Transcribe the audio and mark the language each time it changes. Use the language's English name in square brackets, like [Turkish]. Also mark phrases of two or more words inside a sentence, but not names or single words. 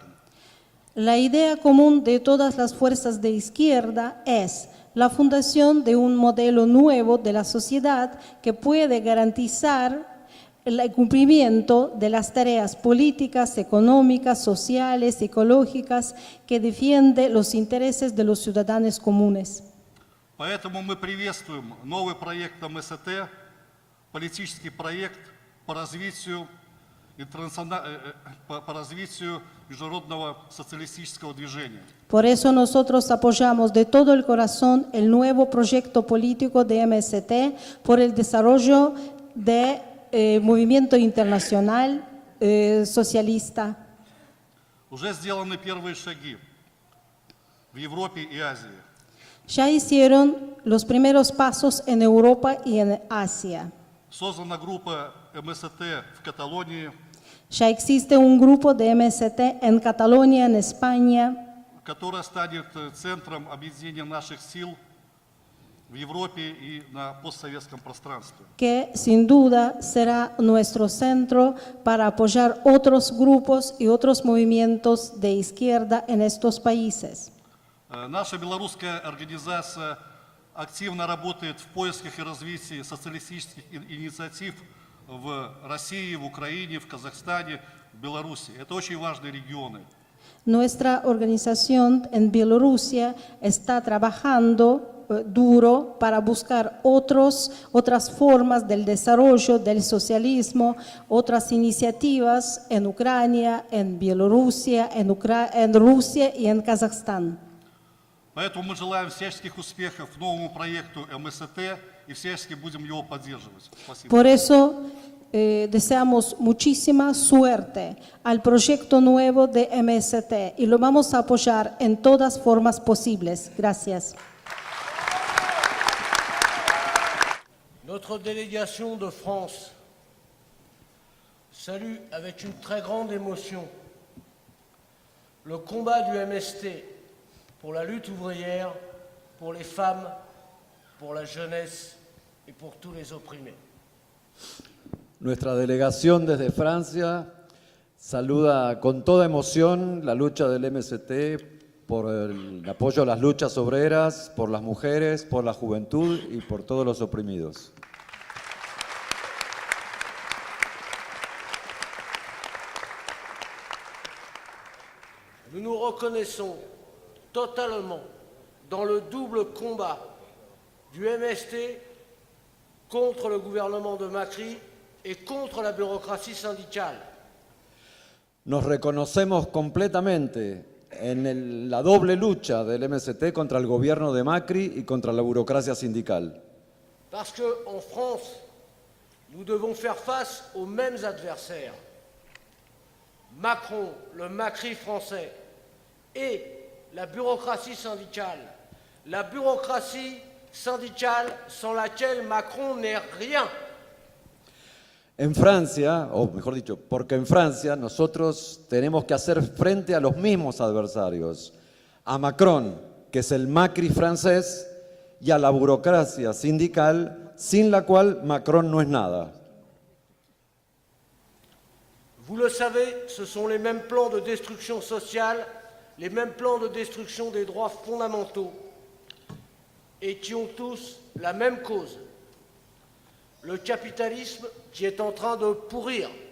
[Spanish] La idea común de todas las fuerzas de izquierda es la fundación de un modelo nuevo de la sociedad que puede garantizar el cumplimiento de las tareas políticas, económicas, sociales, ecológicas que defiende los intereses de los ciudadanos comunes. [Russian] Поэтому мы приветствуем новый проект МСТ, политический проект по развитию международного социалистического движения. [Spanish] Por eso nosotros apoyamos de todo el corazón el nuevo proyecto político de MST por el desarrollo de movimiento internacional socialista. [Russian] Уже сделаны первые шаги в Европе и Азии. [Spanish] Ya hicieron los primeros pasos en Europa y en Asia. [Russian] Создана группа МСТ в Каталонии. [Spanish] Ya existe un grupo de MST en Cataluña, en España. [Russian] которая станет центром объединения наших сил в Европе и на постсоветском пространстве. [Spanish] Que sin duda será nuestro centro para apoyar otros grupos y otros movimientos de izquierda en estos países. [Russian] Наша белорусская организация активно работает в поисках и развитии социалистических инициатив в России, в Украине, в Казахстане, в Беларуси. Это очень важные регионы. [Spanish] Nuestra organización en Bielorrusia está trabajando duro para buscar otras formas del desarrollo del socialismo, otras iniciativas en Ucrania, en Bielorrusia, en Rusia y en Kazajstán. [Russian] Поэтому мы желаем всяческих успехов новому проекту МСТ и всячески будем его поддерживать. Спасибо. [Spanish] Por eso deseamos muchísima suerte al proyecto nuevo de MST y lo vamos a apoyar en todas formas posibles. Gracias. [French] Notre délégation de France salue avec une très grande émotion le combat du MST pour la lutte ouvrière, pour les femmes, pour la jeunesse et pour tous les opprimés. [Spanish] Nuestra delegación desde Francia saluda con toda emoción la lucha del MST por el apoyo a las luchas obreras, por las mujeres, por la juventud y por todos los oprimidos. [French] Nous nous reconnaissons totalement dans le double combat du MST contre le gouvernement de Macri et contre la bureaucratie syndicale. [Spanish] Nos reconocemos completamente en la doble lucha del MST contra el gobierno de Macri y contra la burocracia sindical. [French] Parce qu'en France, nous devons faire face aux mêmes adversaires. Macron, le Macri français, et la bureaucratie syndicale. La bureaucratie syndicale sans laquelle Macron n'est rien. [Spanish] En Francia, o mejor dicho, porque en Francia nosotros tenemos que hacer frente a los mismos adversarios, a Macron, que es el Macri francés, y a la burocracia sindical, sin la cual Macron no es nada. [French] Vous le savez, ce sont les mêmes plans de destruction sociale, les mêmes plans de destruction des droits fondamentaux, et qui ont tous la même cause. Le capitalisme qui est en train de pourrir.